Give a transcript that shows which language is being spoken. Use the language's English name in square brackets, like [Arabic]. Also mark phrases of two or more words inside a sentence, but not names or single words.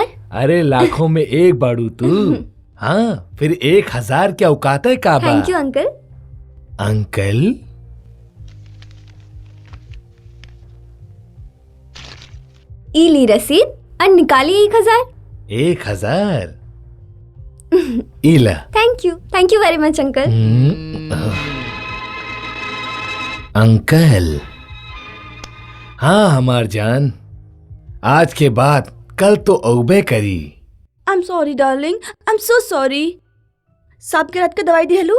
[Bhojpuri] अरे लाखों में एक बाड़ू तू। हाँ फिर 1000 क्या औकात है का बा? [English] Thank you uncle. [Bhojpuri] अंकल? ई ली रसीद और निकाली 1000। 1000? इला। [English] Thank you very much uncle. [Bhojpuri] अंकल, हाँ हमार जान, आज के बाद कल तो औबे करी। [English] I am sorry darling, I am so sorry. [Bhojpuri] सब के रात के दवाई दिलू।